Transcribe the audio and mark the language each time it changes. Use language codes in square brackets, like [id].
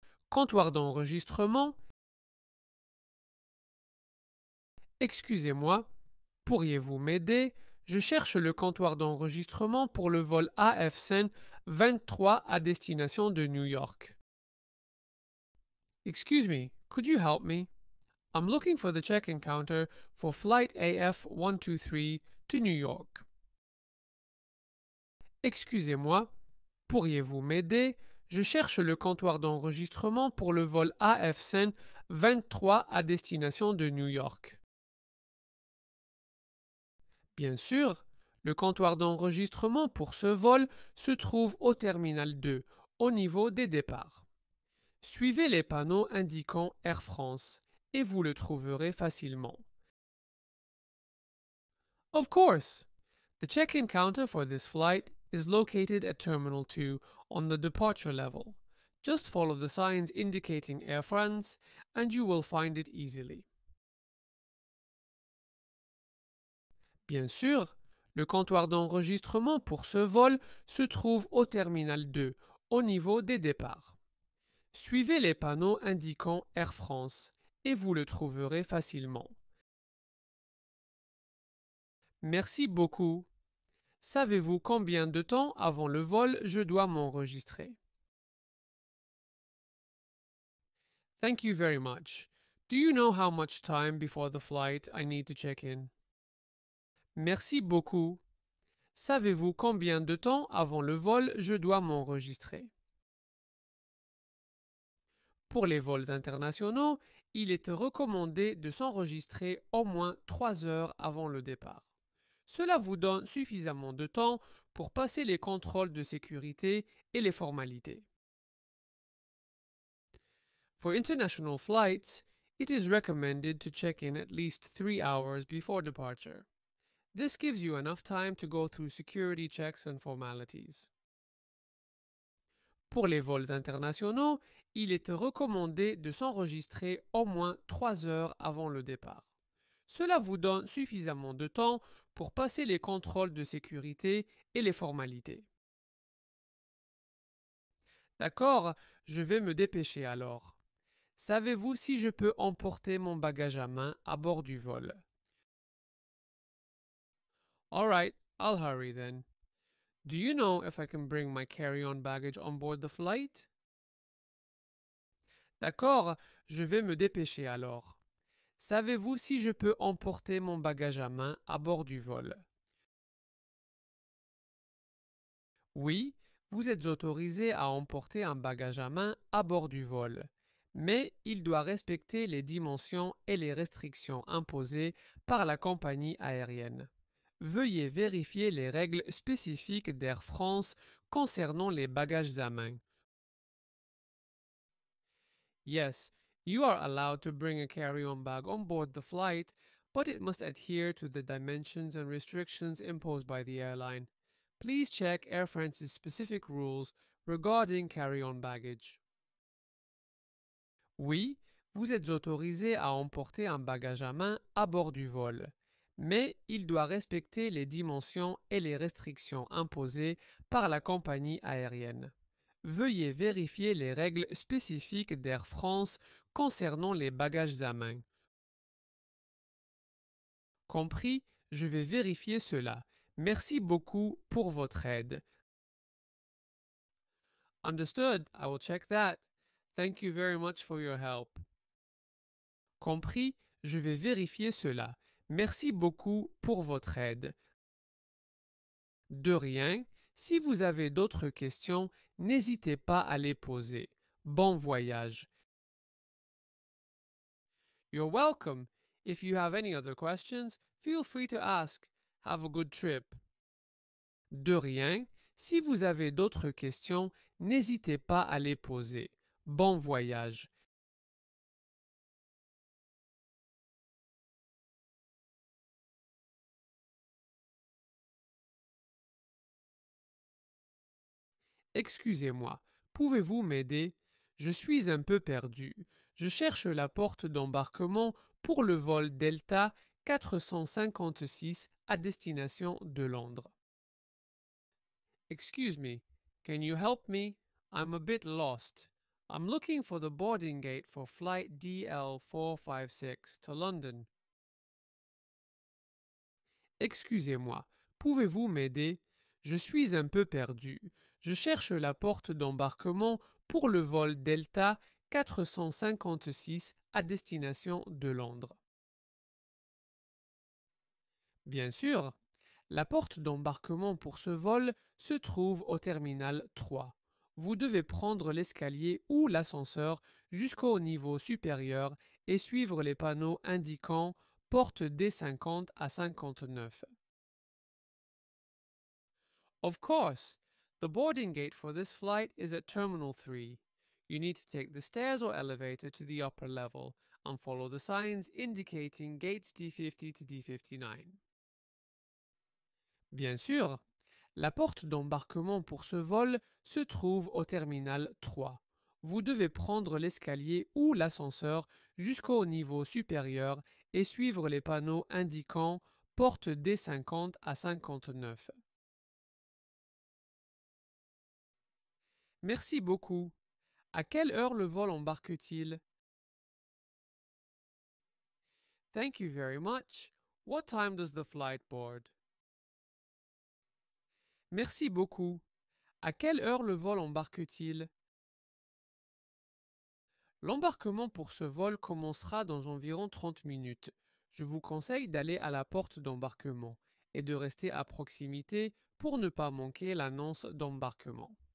[fr] Comptoir d'enregistrement. Excusez-moi, pourriez-vous m'aider? Je cherche le comptoir d'enregistrement pour le vol AF-SEN 23 à destination de New York. [en] Excuse me, could you help me? I'm looking for the check-in counter for flight AF-123 to New York. [fr] Excusez-moi, pourriez-vous m'aider? Je cherche le comptoir d'enregistrement pour le vol AF-SEN 23 à destination de New York. Bien sûr, le comptoir d'enregistrement pour ce vol se trouve au terminal 2, au niveau des départs. Suivez les panneaux indiquant Air France et vous le trouverez facilement. [en] Of course! The check-in counter for this flight is located at Terminal 2 on the departure level. Just follow the signs indicating Air France and you will find it easily. [fr] Bien sûr, le comptoir d'enregistrement pour ce vol se trouve au terminal 2, au niveau des départs. Suivez les panneaux indiquant Air France et vous le trouverez facilement. Merci beaucoup. Savez-vous combien de temps avant le vol je dois m'enregistrer? [en] Thank you very much. Do you know how much time before the flight I need to check in? [fr] Merci beaucoup. Savez-vous combien de temps avant le vol je dois m'enregistrer? Pour les vols internationaux, il est recommandé de s'enregistrer au moins 3 heures avant le départ. Cela vous donne suffisamment de temps pour passer les contrôles de sécurité et les formalités. [en] For international flights, it is recommended to check in at least 3 hours before departure. This gives you enough time to go through security checks and formalities. [fr] Pour les vols internationaux, il est recommandé de s'enregistrer au moins 3 heures avant le départ. Cela vous donne suffisamment de temps pour passer les contrôles de sécurité et les formalités. D'accord, je vais me dépêcher alors. Savez-vous si je peux emporter mon bagage à main à bord du vol? [en] All right, I'll hurry then. Do you know if I can bring my carry-on baggage on board the flight? [fr] D'accord, je vais me dépêcher alors. Savez-vous si je peux emporter mon bagage à main à bord du vol? Oui, vous êtes autorisé à emporter un bagage à main à bord du vol, mais il doit respecter les dimensions et les restrictions imposées par la compagnie aérienne. Veuillez vérifier les règles spécifiques d'Air France concernant les bagages à main. [en] Yes, you are allowed to bring a carry-on bag on board the flight, but it must adhere to the dimensions and restrictions imposed by the airline. Please check Air France's specific rules regarding carry-on baggage. [fr] Oui, vous êtes autorisé à emporter un bagage à main à bord du vol, mais il doit respecter les dimensions et les restrictions imposées par la compagnie aérienne. Veuillez vérifier les règles spécifiques d'Air France concernant les bagages à main. Compris, je vais vérifier cela. Merci beaucoup pour votre aide. [en] Understood, I will check that. Thank you very much for your help. [fr] Compris, je vais vérifier cela. Merci beaucoup pour votre aide. De rien, si vous avez d'autres questions, n'hésitez pas à les poser. Bon voyage. [en] You're welcome. If you have any other questions, feel free to ask. Have a good trip. [fr] De rien, si vous avez d'autres questions, n'hésitez pas à les poser. Bon voyage. Excusez-moi, pouvez-vous m'aider? Je suis un peu perdu. Je cherche la porte d'embarquement pour le vol Delta 456 à destination de Londres. [en] Excuse me, can you help me? I'm a bit lost. I'm looking for the boarding gate for flight DL456 to London. [fr] Excusez-moi, pouvez-vous m'aider? Je suis un peu perdu. Je cherche la porte d'embarquement pour le vol Delta 456 à destination de Londres. Bien sûr, la porte d'embarquement pour ce vol se trouve au terminal 3. Vous devez prendre l'escalier ou l'ascenseur jusqu'au niveau supérieur et suivre les panneaux indiquant porte D50 à 59. [en] Of course, the boarding gate for this flight is at Terminal 3. You need to take the stairs or elevator to the upper level and follow the signs indicating gates D50 to D59. [fr] Bien sûr, la porte d'embarquement pour ce vol se trouve au terminal 3. Vous devez prendre l'escalier ou l'ascenseur jusqu'au niveau supérieur et suivre les panneaux indiquant porte D50 à 59. Merci beaucoup. À quelle heure le vol embarque-t-il? [en] Thank you very much. What time does the flight board? [fr] Merci beaucoup. À quelle heure le vol embarque-t-il? L'embarquement pour ce vol commencera dans environ 30 minutes. Je vous conseille d'aller à la porte d'embarquement et de rester à proximité pour ne pas manquer l'annonce d'embarquement.